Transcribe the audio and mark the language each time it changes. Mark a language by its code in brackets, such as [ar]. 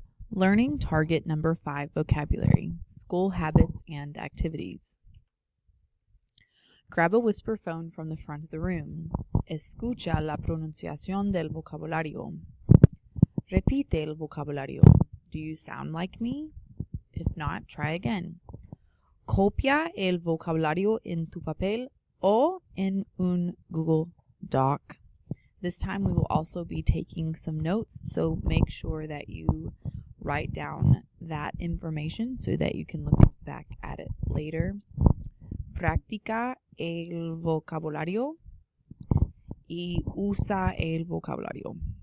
[en] Learning target number 5 vocabulary, school habits and activities. Grab a whisper phone from the front of the room. [es] Escucha la pronunciación del vocabulario. Repite el vocabulario. [en] Do you sound like me? If not, try again. [es] Copia el vocabulario en tu papel o en un Google Doc. [en] This time we will also be taking some notes, so make sure that you write down that information so that you can look back at it later. [es] Practica el vocabulario y usa el vocabulario.